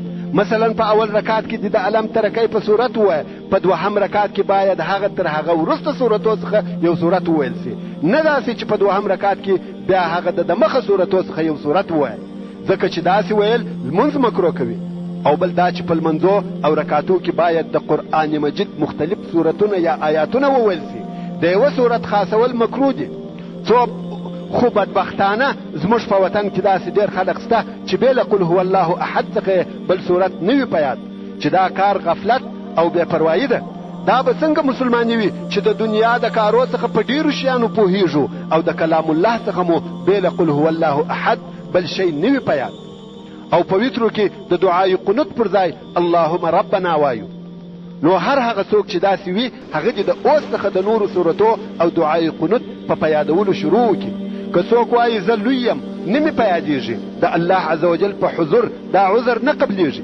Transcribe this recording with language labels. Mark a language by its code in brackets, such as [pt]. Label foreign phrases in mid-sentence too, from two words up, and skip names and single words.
[ps] مثلا په اول رکعت کې د علم ترکی په صورت ووایه، په 2 رکعت کې باید هغه تر هغه وروسته صورتو څخه یو صورت وویل سي، نه داسې چې په 2 رکعت کې بیا هغه د مخه صورتو څخه یو صورت ووایه، ځکه چې داسې ویل لمونځ مکروه کوي. او بل دا چې په لمنځو او رکعتو کې باید د قرآن مجید مختلف صورتونه یا آیاتونه وویل سي. د یوه صورت خاصول مکروه دي. خو بدبختانه زموږ په وطن کې داسې ډېر خلک شته چې بې له [ar] قل هو الله احد [ps] څخه بل صورت نه وي په یاد، چې دا کار غفلت او بې پروایي ده. دا به څنګه مسلماني وي چې د دنیا د کارو څخه په ډېرو شیانو پوهېږو او د کلام الله څخه مو بې له [ar] قل هو الله احد [ps] بل شی نه وي په یاد. او په وترو کې د دعای قنوت پر ځای [ar] اللهم ربنا [ps] وایو. نو هر هغه څوک چې داسې وي هغه دې د اوس څخه د نورو صورتو او دعای قنوت په یادولو شروع وکړي. که څوک وایي زه لوی یم نه مې په یادېږي، د الله [ar] عز وجل [ps] په حضور دا عذر نه قبلیږي.